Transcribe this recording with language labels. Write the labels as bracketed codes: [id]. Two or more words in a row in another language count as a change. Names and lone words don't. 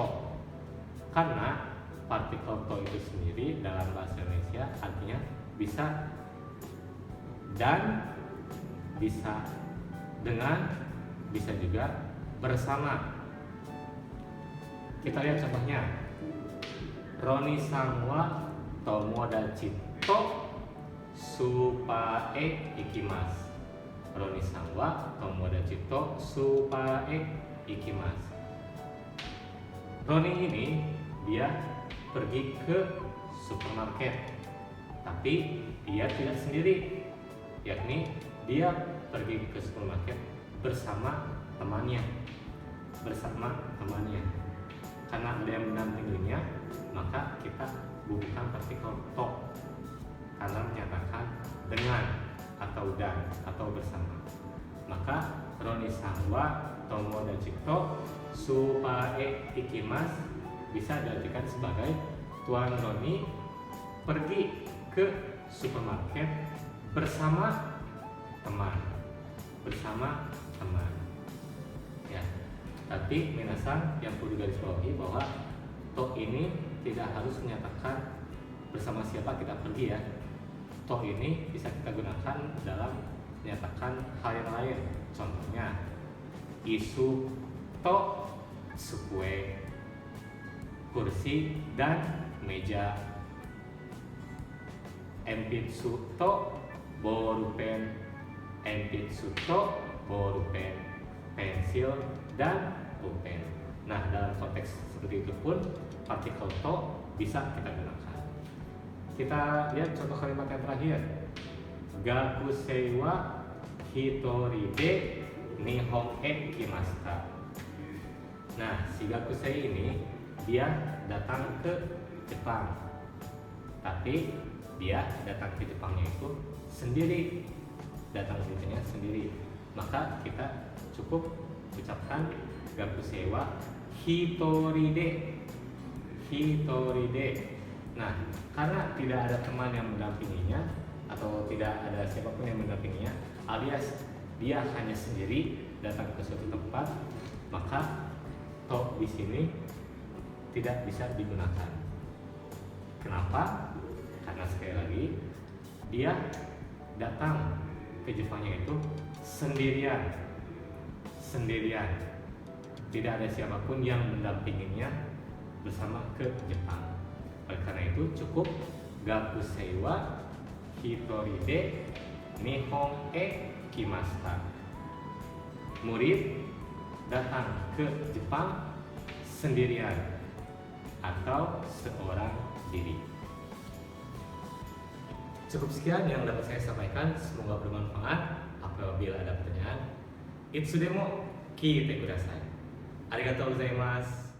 [id] Karena partikel to itu sendiri dalam bahasa Indonesia artinya bisa dan, bisa dengan, bisa juga bersama. Kita lihat contohnya. [ja] ロニさんは友達とスーパーへ行きます. ロニさんは友達とスーパーへ行きます. [id] Roni ini dia pergi ke supermarket, tapi dia tidak sendiri, yakni dia pergi ke supermarket bersama temannya. Karena ada yang mendampinginya, maka kita bubuhkan partikel to karena menyatakan dengan atau dan atau bersama. Maka [ja] ロニさんは友達とスーパーへ行きます [id] bisa diartikan sebagai Tuan Roni pergi ke supermarket bersama teman. Ya. Tapi minasan yang perlu digarisbawahi bahwa to ini tidak harus menyatakan bersama siapa kita pergi ya. To ini bisa kita gunakan dalam menyatakan hal yang lain. Contohnya [ja] 椅子と机, [id] kursi dan meja. [ja] 鉛筆とボールペン、鉛筆とボールペン, [id] pensil dan pulpen. Nah, dalam konteks seperti itu pun partikel to bisa kita gunakan. Kita lihat contoh kalimat yang terakhir. [ja] 学生は一人で日本へ来ました. [id] Nah, si gakusei ini dia datang ke Jepang, tapi dia datang ke Jepangnya itu sendiri, maka kita cukup ucapkan [ja] 学生は一人で. [id] Nah, karena tidak ada teman yang mendampinginya atau tidak ada siapapun yang mendampinginya, alias dia hanya sendiri datang ke suatu tempat, maka to di sini tidak bisa digunakan. Kenapa? Karena sekali lagi dia datang ke Jepangnya itu sendirian. Tidak ada siapapun yang mendampinginya bersama ke Jepang. Oleh karena itu cukup [ja] 学生は一人で日本へ来ました. [id] Murid datang ke Jepang sendirian atau seorang diri. Cukup sekian yang dapat saya sampaikan, semoga bermanfaat. Apabila ada pertanyaan, [ja] いつでも聞いてください. ありがとうございます.